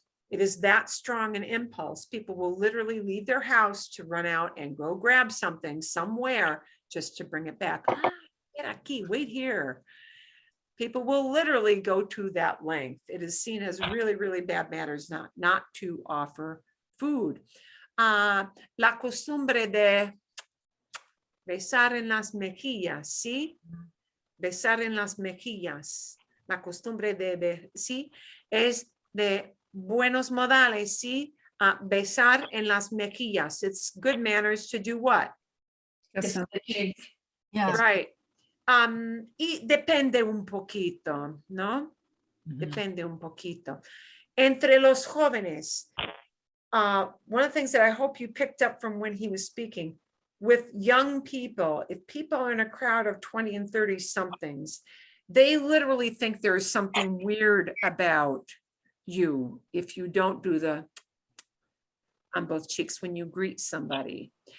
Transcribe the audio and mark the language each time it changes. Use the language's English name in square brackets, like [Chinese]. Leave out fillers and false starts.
[English] It is that strong an impulse. People will literally leave their house to run out and go grab something somewhere just to bring it back. Get aquí, wait here. People will literally go to that length. It is seen as really, really bad manners not to offer food. [Spanish] La costumbre de besar en las mejillas, ¿sí? Besar en las mejillas. La costumbre de sí, es de buenos modales, ¿sí? Besar en las mejillas. [English] It's good manners to do what? Kiss on the cheek. Yeah. [Spanish] Right. Y depende un poquito, ¿no? Depende un poquito. Entre los jóvenes, [English] one of the things that I hope you picked up from when he was speaking, with young people, if people are in a crowd of 20 and 30 somethings, they literally think there's something weird about you if you don't do the on both cheeks when you greet somebody.